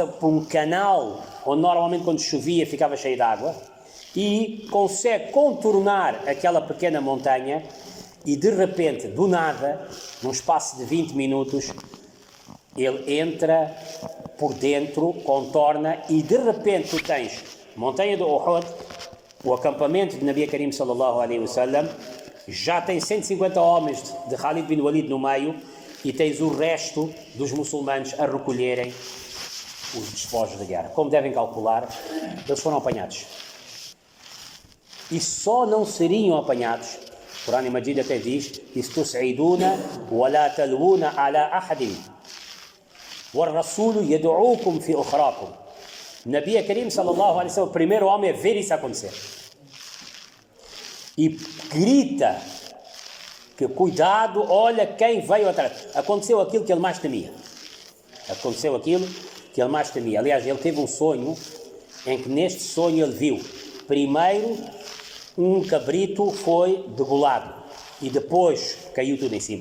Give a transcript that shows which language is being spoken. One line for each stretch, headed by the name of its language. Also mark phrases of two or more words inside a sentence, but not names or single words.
Portuguese: por um canal onde normalmente quando chovia ficava cheio de água e consegue contornar aquela pequena montanha e de repente, do nada, num espaço de 20 minutos, ele entra por dentro, contorna e de repente tu tens montanha do Uhud, o acampamento de
Arabic: نبي كريم صلى الله عليه وسلم,
Portuguese: já tem 150 homens de Khalid bin Walid no meio e tens o resto dos muçulmanos a recolherem os despojos da guerra. Como devem calcular, eles foram apanhados. E só não seriam apanhados, o Corão Majid até diz,
Arabic: إذ تصعدون ولا تلوون على أحد والرسول يدعوكم في أخراكم. نبي كريم صلى الله عليه وسلم,
Portuguese: o primeiro homem a ver isso acontecer. E grita que cuidado, olha quem veio atrás. Aconteceu aquilo que ele mais temia. Aliás, ele teve um sonho em que neste sonho ele viu, primeiro, um cabrito foi degolado e depois caiu tudo em cima.